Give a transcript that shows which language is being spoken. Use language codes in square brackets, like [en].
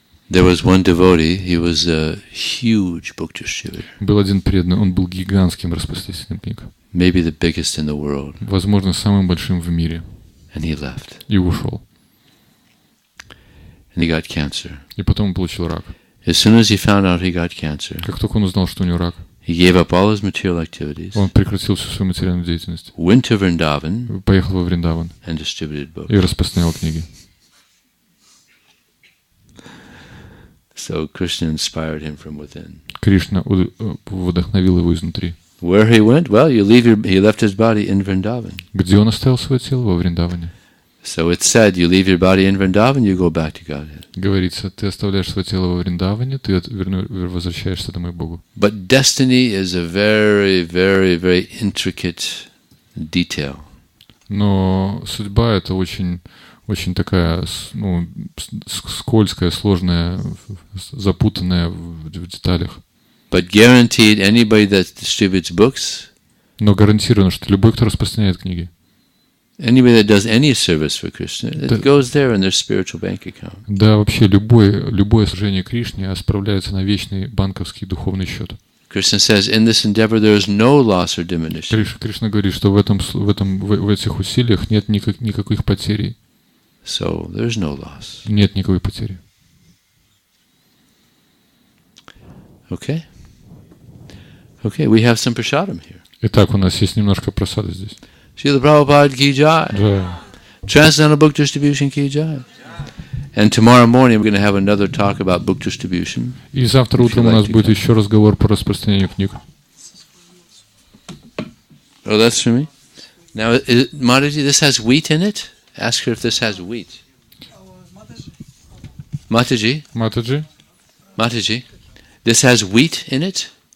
[en] There was one devotee, he was a huge book distributor. [ru] Был один преданный, он был гигантским распространителем книг. [en] Maybe the biggest in the world. [ru] Возможно, самым большим в мире. [en] And he left. [ru] И ушел. [en] And he got cancer. [ru] И потом он получил рак. [en] As soon as he found out he got cancer, [ru] Как только он узнал, что у него рак, [en] he gave up all his material activities, [ru] он прекратил всю свою материальную деятельность, [en] went to Vrindavan, [ru] поехал во Вриндаван [en] and distributed books. [ru] и распространял книги. [en] So Krishna inspired him from within. [ru] Кришна вдохновил его изнутри. [en] Where he went? Well, he left his body in Vrindavan. [ru] Где он оставил свое тело? Во Вриндаване. [en] So it's said, you leave your body in Vrindavan, you go back to Godhead. [ru] Говорится, ты оставляешь свое тело во Вриндаване, ты возвращаешься домой к Богу. [en] But destiny is a very, very, very intricate detail. [ru] Но судьба — это очень такая, скользкая, сложная, запутанная в деталях. [en] But guaranteed, anybody that distributes books, [ru] но гарантированно, что любой, кто распространяет книги, [en] anybody that does any service for Krishna, it goes there in their spiritual bank account. [ru] Да, вообще любое служение Кришне справляется на вечный банковский духовный счет. [en] Krishna says, in this endeavor there is no loss or diminution. [ru] Кришна говорит, что в этих усилиях нет никаких потерь. [en] So there's no loss. [ru] Нет никакой потери. [en] Okay. Okay, we have some prasadam here. [ru] Итак, у нас есть немножко просады здесь. [hi] Srila Prabhupada ki jai. [ru] Да. [en] Transcendental book distribution ki jai. And tomorrow morning we're going to have another talk about book distribution. [ru] И завтра утром у нас будет еще разговор по распространению книг. [en] Oh, that's for me? Now, Mataji, this has wheat in it? Ask her if this has wheat. Mataji? [ru] Матаджи? [en] Mataji? This has wheat in it?